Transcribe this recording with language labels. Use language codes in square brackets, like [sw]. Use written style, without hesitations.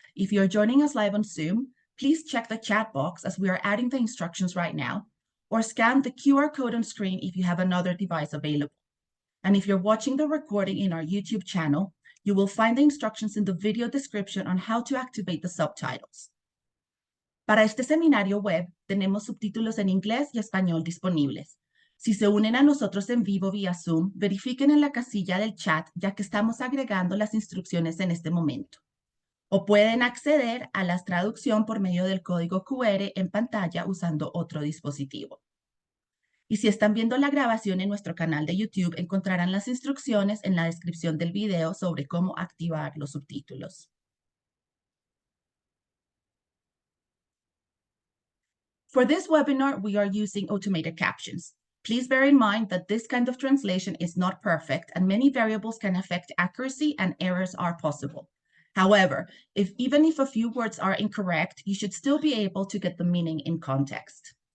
[en] If you're joining us live on Zoom, please check the chat box as we are adding the instructions right now, or scan the QR code on screen if you have another device available. And if you're watching the recording in our YouTube channel, you will find the instructions in the video description on how to activate the subtitles. [es] Para este seminario web, tenemos subtítulos en inglés y español disponibles. Si se unen a nosotros en vivo vía Zoom, verifiquen en la casilla del chat, ya que estamos agregando las instrucciones en este momento. O pueden acceder a la traducción por medio del código QR en pantalla usando otro dispositivo. Y si están viendo la grabación en nuestro canal de YouTube, encontrarán las instrucciones en la descripción del video sobre cómo activar los subtítulos. [en] For this webinar, we are using automated captions. Please bear in mind that this kind of translation is not perfect and many variables can affect accuracy and errors are possible. However, even if a few words are incorrect, you should still be able to get the meaning in context.